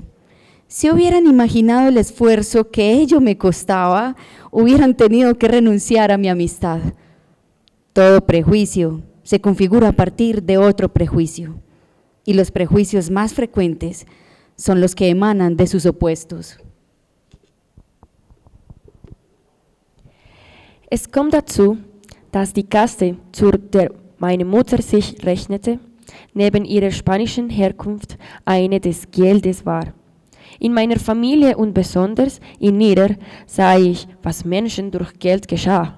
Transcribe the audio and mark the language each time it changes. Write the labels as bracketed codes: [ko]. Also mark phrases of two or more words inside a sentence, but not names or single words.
[es] Si hubieran imaginado el esfuerzo que ello me costaba, hubieran tenido que renunciar a mi amistad. Todo prejuicio se configura a partir de otro prejuicio, y los prejuicios más frecuentes son los que emanan de sus opuestos. [de] Es kommt dazu, dass die Kaste, zu der meine Mutter sich rechnete, neben ihrer spanischen Herkunft eine des Geldes war. In meiner Familie und besonders in ihrer sah ich, was Menschen durch Geld geschah.